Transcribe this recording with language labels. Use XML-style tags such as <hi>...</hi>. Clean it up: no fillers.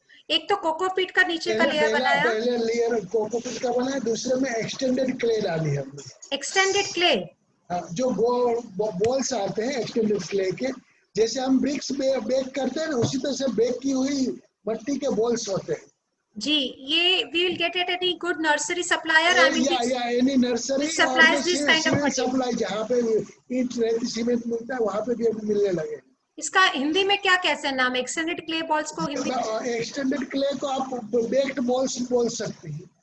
<hi>एक तो कोकोपीट का नीचे का लेयर बनाया, पहले लेयर कोकोपीट का बनाया, दूसरे में एक्सटेंडेड क्ले डाली हमने। एक्सटेंडेड क्ले, जो बॉल्स आते हैं एक्सटेंडेड क्ले के, जैसे हम ब्रिक्स बेक करते हैं ना उसी तरह से बेक की हुई मिट्टी के बॉल्स होते हैं जी।</hi> <en>ये we will get at any good nursery supplier, I mean any nursery supplies this kind of material.</en> <hi>Supply जहाँ पे ईंट रेती सीमेंट मिलता है वहाँ पे भी अभी मिलने लगे। इसका हिंदी में क्या कैसे नाम? एक्सटेंडेड क्ले बॉल्स को हिंदी में? एक्सटेंडेड क्ले को आप बेक्ड बॉल्स बोल सकते हैं।</hi>